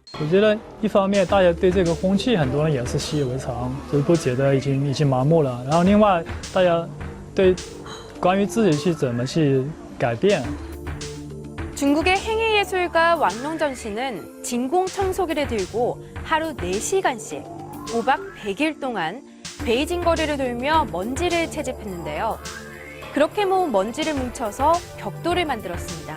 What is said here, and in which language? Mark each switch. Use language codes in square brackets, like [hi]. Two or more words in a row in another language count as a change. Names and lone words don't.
[zh] 觉得一方面大家对这个空气很多人也是习以为常，就是不觉得已经麻木了。然后另外大家对关于自己去怎么去改变。 [ko] 중국의 행위예술가 왕농전 씨는 진공청소기를 들고 하루 4시간씩 5박 100일 동안 베이징 거리를 돌며 먼지를 채집했는데요. 그렇게 모은 먼지를 뭉쳐서 벽돌을 만들었습니다.